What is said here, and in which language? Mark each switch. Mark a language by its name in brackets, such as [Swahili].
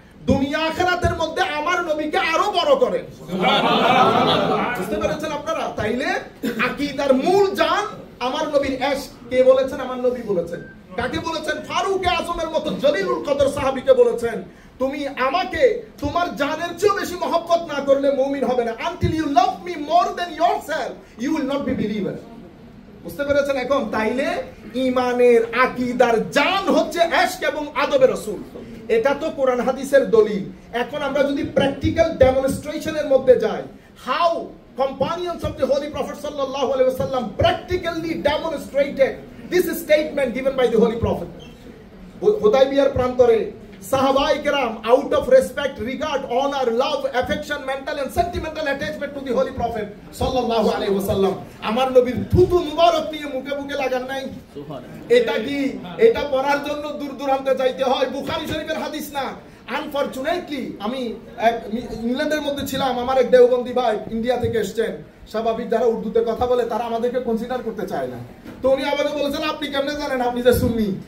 [Bangla] দুনিয়া আখিরাতের মধ্যে আমার নবীকে আরো বড় করেন। বুঝতে পেরেছেন আপনারা? তাইলে আকীদার মূল জান আমার নবীর ইশক। কে বলেছেন? আমার নবী বলেছেন। কাকে বলেছেন? ফারুক আজমের মতো জলিলুল কদর সাহাবীকে বলেছেন, তুমি আমাকে তোমার জানের চেয়ে বেশি মহব্বত না করলে মুমিন হবে না। [English] until you love me more than yourself you will not be believer। [Bangla] বুঝতে পেরেছেন এখন? তাইলে ঈমানের আকীদার জান হচ্ছে ইশক এবং আদবে রাসূল। এটা তো কোরআন হাদিসের দলিল। এখন আমরা যদি প্র্যাকটিক্যাল ডেমনস্ট্রেশনের মধ্যে যাই, [English] how companions of the Holy Prophet sallallahu alaihi wasallam practically demonstrated this statement given by the Holy Prophet. [Bangla] হুদাইবিয়ার প্রান্তরে সাহাবায়ে কেরাম [English] out of respect, regard, honor, love, affection, mental and sentimental attachment to the Holy Prophet sallallahu alaihi wasallam [Bangla] আমার নবীর থুতু মুবারক নিয়ে মুখে মুখে লাগান নাই। এটা কি এটা পড়ার জন্য দূর দূরান্তে যাইতে হয়? বুখারী শরীফের হাদিস না। আনফরচুনেটলি আমি ইংল্যান্ডের মধ্যে ছিলাম, আমার এক দেওবন্দি ভাই ইন্ডিয়া থেকে এসেছেন। স্বাভাবিক যারা উর্দুতে কথা বলে তারা আমাদেরকে কনসিডার করতে চায় না। তো উনি আমাকে বলেছেন, আপনি কেমনে জানেন আপনি যে সুন্নি?